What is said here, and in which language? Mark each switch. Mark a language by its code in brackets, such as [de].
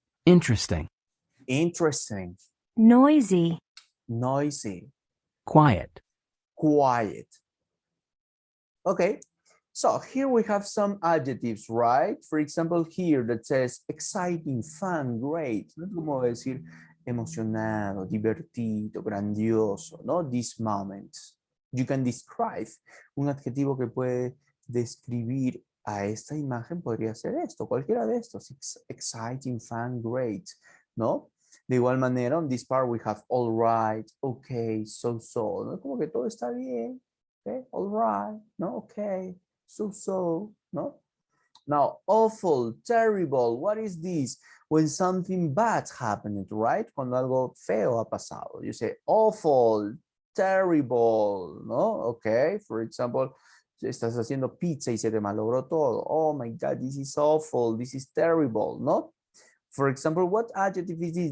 [en] interesting, interesting, Noisy. noisy, quiet, quiet. Okay, so here we have some adjectives, right? For example, here that says exciting, fun, great. [es] No es como decir emocionado, divertido, grandioso, ¿no? [en] This moment. You can describe. [es] Un adjetivo que puede describir a esta imagen podría ser esto, cualquiera de estos. [en] Exciting, fun, great, ¿no? [es] De igual manera, [en] on this part we have all right, okay, so-so, ¿no? [es] Como que todo está bien, [en] okay, all right, [es] ¿no? [en] Okay, so-so, ¿no? Now, awful, terrible, what is this? When something bad happened, right? [es] Cuando algo feo ha pasado. [en] You say awful, terrible, [es] ¿no? [en] Okay, for example, [es] estás haciendo pizza y se te malogró todo. [en] Oh my God, this is awful, this is terrible, ¿no? For example, what adjective is this?